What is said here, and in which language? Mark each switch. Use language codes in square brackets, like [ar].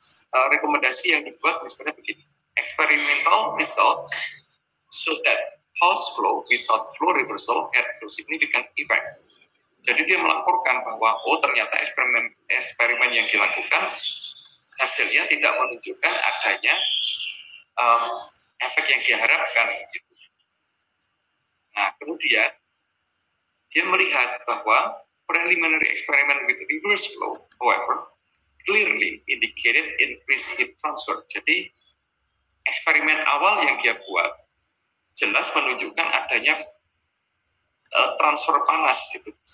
[id] Rekomendasi yang dibuat misalnya begini, [en] experimental result show that pulse flow without flow reversal had no significant effect. [id] Jadi dia melaporkan bahwa ternyata eksperimen yang dilakukan hasilnya tidak menunjukkan adanya efek yang diharapkan. Gitu. Nah, kemudian dia melihat bahwa [en] preliminary experiment with reverse flow, however, clearly indicated increased heat transfer. [id] Jadi, eksperimen awal yang dia buat jelas menunjukkan adanya transfer panas gitu.